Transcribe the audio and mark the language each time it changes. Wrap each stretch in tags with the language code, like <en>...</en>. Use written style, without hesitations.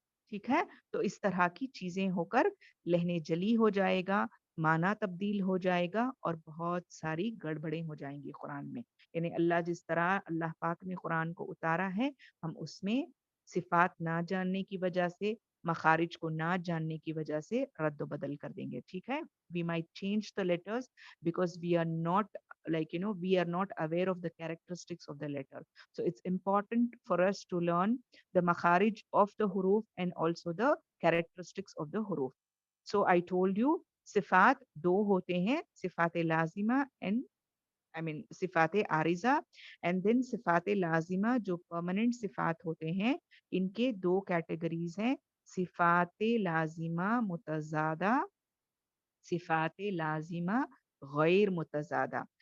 <ur>ٹھیک ہے, تو اس طرح کی چیزیں ہو کر لہنے جلی ہو جائے گا, معنی تبدیل ہو جائے گا, اور بہت ساری گڑبڑیں ہو جائیں گی قرآن میں. یعنی اللہ جس طرح اللہ پاک نے قرآن کو اتارا ہے, ہم اس میں صفات نہ جاننے کی وجہ سے, مخارج کو نہ جاننے کی وجہ سے رد و بدل کر دیں گے.</ur> <en>ٹھیک ہے, we might change the letters because we are not, like we are not aware of the characteristics of the letter. So it's important for us to learn the makharij of the huruf and also the characteristics of the huruf. So I told you</en> <ur>صفات دو ہوتے ہیں, صفات لازمہ</ur> <en>and I mean</en> <ur>صفات عارضہ,</ur> <en>and then</en> <ur>صفات لازمہ جو permanent صفات ہوتے ہیں, ان کے دو کیٹیگریز ہیں, صفات لازمہ متضادہ, صفات لازمہ غیر متضادہ.</ur>